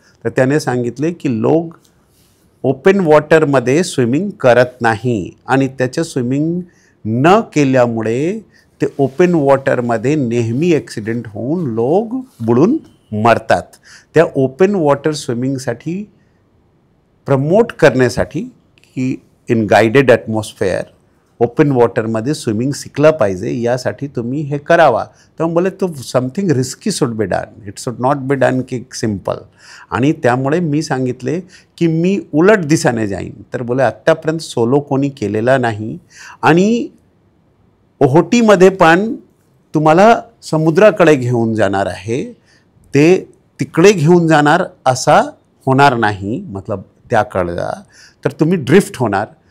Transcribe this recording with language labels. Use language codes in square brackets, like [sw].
[mr] तर त्याने सांगितले की लोक ओपन वॉटरमध्ये स्विमिंग करत नाही आणि त्याचं स्विमिंग न केल्यामुळे ते ओपन वॉटरमध्ये नेहमी ॲक्सिडेंट होऊन लोक बुडून मरतात. त्या ओपन वॉटर स्विमिंगसाठी प्रमोट करण्यासाठी की [en] in guided atmosphere [mr] ओपन वॉटरमध्ये स्विमिंग शिकलं पाहिजे, यासाठी तुम्ही हे करावा. तर बोले तो [en] Something risky should be done, it should not be done की simple. [mr] आणि त्यामुळे मी सांगितले की मी उलट दिशेने जाईन. तर बोले आत्तापर्यंत सोलो कोणी केलेला नाही आणि ओहोटीमध्ये पण तुम्हाला समुद्राकडे घेऊन जाणार आहे, ते तिकडे घेऊन जाणार असा होणार नाही, मतलब त्याकडला तर तुम्ही ड्रिफ्ट होणार.